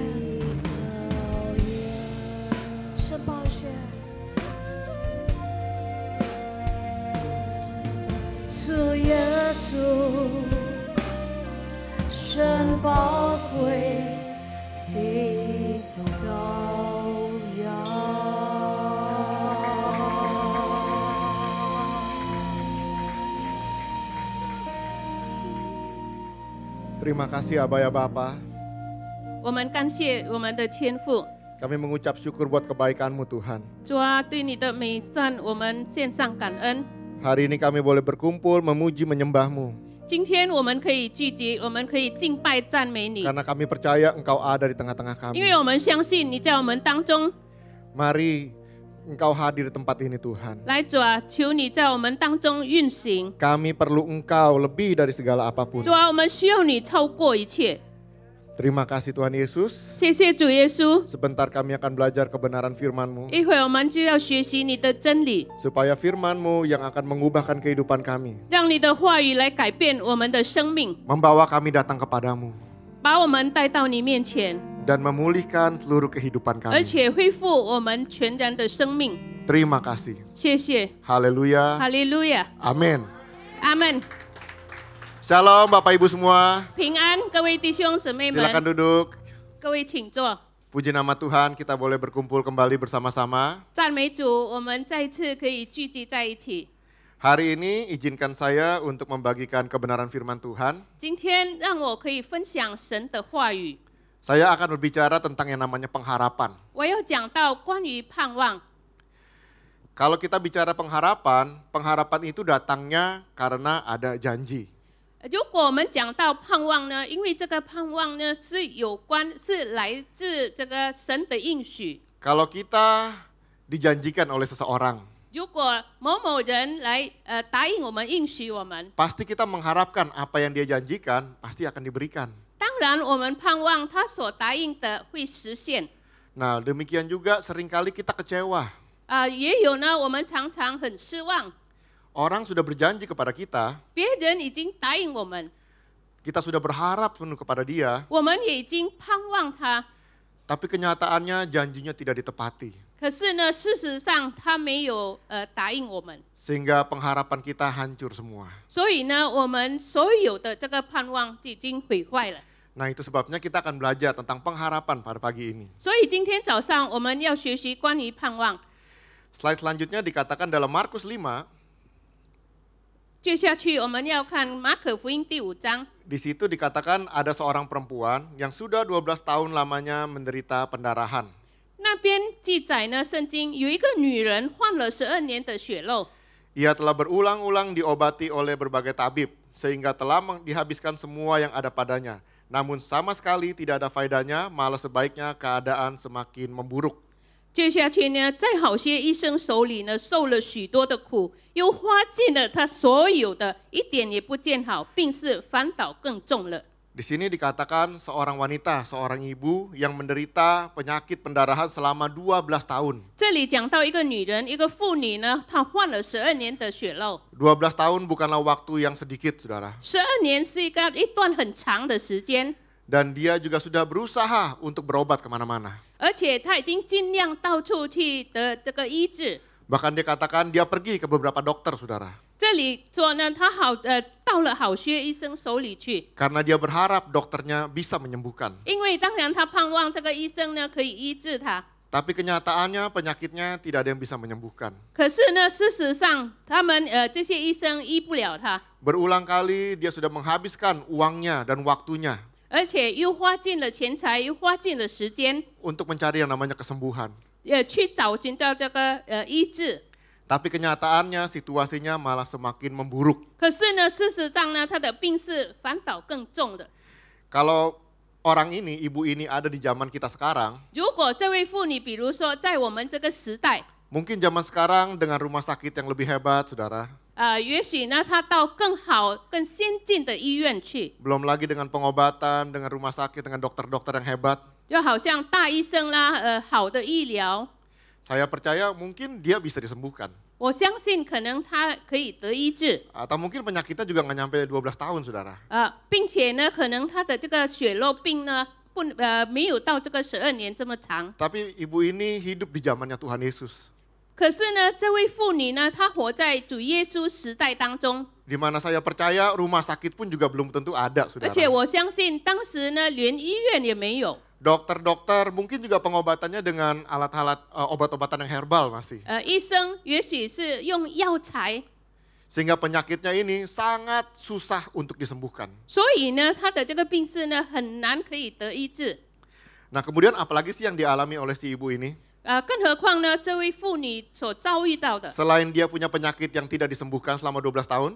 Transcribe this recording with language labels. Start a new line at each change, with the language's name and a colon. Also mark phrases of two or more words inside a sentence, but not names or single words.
Chinese: 圣宝血，主耶稣，圣宝贵的羔羊。
Indonesian: Terima kasih Aba ya Bapa.
Chinese: 我们感谢我们的天父，
Indonesian: Kami mengucap syukur buat kebaikan-Mu Tuhan.
Chinese: 主啊，对你的美善，我们献上感恩。
Indonesian: Hari ini kami boleh berkumpul memuji menyembah-Mu.
Chinese: 今天我们可以聚集，我们可以敬拜赞美你，
Indonesian: Karena kami percaya Engkau ada di tengah-tengah
Chinese: 因
Indonesian: kami.
Chinese: 为我们相信你在我们当中。
Indonesian: Mari Engkau hadir di tempat ini Tuhan.
Chinese: 来主啊，求你在我们当中运行。
Indonesian: Kami perlu Engkau lebih dari segala apapun.
Chinese: 主啊，我们需要你超过一切。
Indonesian: Terima kasih Tuhan Yesus.
Chinese: 谢谢主耶稣。
Indonesian: Sebentar kami akan belajar kebenaran firman-Mu.
Chinese: 一会儿我们就要学习你的真理，
Indonesian: Supaya firman-Mu yang akan mengubahkan kehidupan kami.
Chinese: 让你的话语来改变我们的生命，
Indonesian: Membawa kami datang kepadamu.
Chinese: 把我们带到你面前，
Indonesian: Dan memulihkan seluruh kehidupan
Chinese: 而
Indonesian: kami.
Chinese: 且恢复我们全然的生命。
Indonesian: Terima kasih.
Chinese: 谢谢，
Indonesian: Haleluya.
Chinese: 哈利路亚，
Indonesian: Amin.
Chinese: 阿门。
Indonesian: Shalom Bapak Ibu semua.
Chinese: 平安，各位弟兄姊妹
Indonesian: Silakan
Chinese: 们，
Indonesian: duduk.
Chinese: 各位请坐。
Indonesian: Puji nama Tuhan, kita boleh berkumpul kembali bersama-sama.
Chinese: 赞美主，我们再一次可以聚集在一起。
Indonesian: Hari ini izinkan saya untuk membagikan kebenaran firman Tuhan.
Chinese: 今天让我可以分享神的话语，
Indonesian: Saya akan berbicara tentang yang namanya pengharapan.
Chinese: 我要讲到关于盼望。
Indonesian: Kalau kita bicara pengharapan, pengharapan itu datangnya karena ada janji.
Chinese: 如果我们讲到盼望呢，因为这个盼望呢是来自这个神的应许。
Indonesian: Kalau kita dijanjikan oleh seseorang,
Chinese: 如果某某人来答应我们、应许我们，
Indonesian: pasti kita mengharapkan apa yang dia janjikan pasti akan diberikan.
Chinese: 当然我们盼望他所答应的会实现。
Indonesian: Nah, demikian juga seringkali kita kecewa.
Chinese: 也有呢，我们常常很失望，
Indonesian: Orang sudah berjanji kepada kita,
Chinese: 别人已经答应我们，
Indonesian: kita sudah berharap penuh kepada dia,
Chinese: 我们也已经盼望他，
Indonesian: tapi kenyataannya janjinya tidak ditepati.
Chinese: 可是呢，事实上他没有答应我们，
Indonesian: Sehingga pengharapan kita hancur semua.
Chinese: 所以呢，我们所有的这个盼望就已经毁坏了。
Indonesian: Nah, itu sebabnya kita akan belajar tentang pengharapan pada pagi ini.
Chinese: 所以今天早上我们要学习关于盼望。
Indonesian: Slide selanjutnya dikatakan dalam Markus 5,
Chinese: 接下去我们要看马可福音第5章，
Indonesian: di situ dikatakan ada seorang perempuan yang sudah 12 tahun lamanya menderita pendarahan.
Chinese: 那边记载呢，圣经有一个女人患了12年的血漏，
Indonesian: Ia telah berulang-ulang diobati oleh berbagai tabib, sehingga telah dihabiskan semua yang ada padanya. Namun sama sekali tidak ada faedahnya, malah sebaiknya keadaan semakin memburuk.
Chinese: 接下去呢，在好些医生手里呢，受了许多的苦，又花尽了他所有的，一点也不见好，病势反倒更重了。
Indonesian: Di sini dikatakan seorang wanita, seorang ibu yang menderita penyakit pendarahan selama 12 tahun.
Chinese: 这里讲到一个女人，一个妇女呢，她患了12年的血漏。
Indonesian: 12 tahun bukanlah waktu yang sedikit, saudara.
Chinese: 12 年是一段很长的时间，
Indonesian: Dan dia juga sudah berusaha untuk berobat kemana-mana.
Chinese: 而且她已经尽量到处去的这个医治。
Indonesian: Bahkan dia katakan dia pergi ke beberapa dokter, saudara.
Chinese: 这里说呢，她到了好些医生手里去，
Indonesian: Karena dia berharap dokternya bisa menyembuhkan.
Chinese: 因为当然她盼望这个医生呢可以医治她。
Indonesian: Tapi kenyataannya penyakitnya tidak ada yang bisa menyembuhkan.
Chinese: 可是呢，事实上他们这些医生医不了她，
Indonesian: Berulang kali dia sudah menghabiskan uangnya dan waktunya
Chinese: 而且又花尽了钱财，又花尽了时间，
Indonesian: untuk mencari yang namanya kesembuhan.
Chinese: 去找寻到这个医治。
Indonesian: Tapi kenyataannya situasinya malah semakin memburuk.
Chinese: 可是呢，事实上呢，他的病是反倒更重的。
Indonesian: Kalau orang ini, ibu ini ada di zaman kita sekarang,
Chinese: 如果这位妇女，比如说在我们这个时代，
Indonesian: mungkin zaman sekarang dengan rumah sakit yang lebih hebat, saudara.
Chinese: 也许呢，她到更好、更先进的医院去，
Indonesian: Belum lagi dengan pengobatan, dengan rumah sakit, dengan dokter-dokter yang hebat.
Chinese: 就好像大医生啦，好的医疗，
Indonesian: Saya percaya mungkin dia bisa disembuhkan.
Chinese: 我相信可能他可以得医治，
Indonesian: Atau mungkin penyakitnya juga nggak nyampe 12 tahun, saudara.
Chinese: 并且呢，可能他的这个血肉病呢，没有到这个12年这么长。
Indonesian: Tapi ibu ini hidup di zamannya Tuhan Yesus.
Chinese: 可是呢，这位妇女呢，她活在主耶稣时代当中，
Indonesian: Di mana saya percaya rumah sakit pun juga belum tentu ada,
Chinese: 而且
Indonesian: saudara.
Chinese: 我相信当时呢，连医院也没有。
Indonesian: Dokter-dokter mungkin juga pengobatannya dengan alat-alat obat-obatan yang herbal masih.
Chinese: 医生也许是用药材，
Indonesian: Sehingga penyakitnya ini sangat susah untuk disembuhkan.
Chinese: 所以呢，他的这个病势呢，很难可以得医治。
Indonesian: Nah kemudian apalagi sih yang dialami oleh si ibu ini?
Chinese: 更何况呢，这位妇女所遭遇到的，
Indonesian: Selain dia punya penyakit yang tidak disembuhkan selama 12 tahun,